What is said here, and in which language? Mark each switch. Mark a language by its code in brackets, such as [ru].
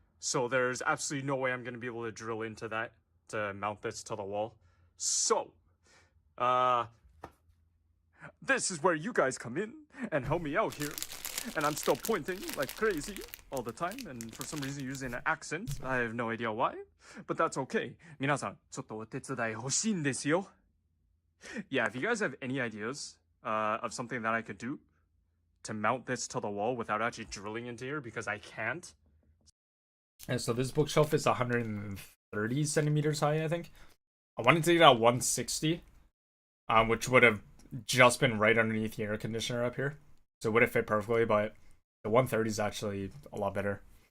[en] So there's absolutely no way I'm going to be able to drill into that to mount this to the wall. So, this is where you guys come in and help me out here. And I'm still pointing like crazy all the time, and for some reason using an accent. I have no idea why, but that's okay. [ja] 皆さん、ちょっとお手伝い欲しいんですよ. [en] Yeah, if you guys have any ideas of something that I could do to mount this to the wall without actually drilling into here, because I can't. And so this bookshelf is 130 centimeters high, I think. I wanted to get out 160, which would have just been right underneath the air conditioner up here. So it would have fit perfectly, but the 130 is actually a lot better.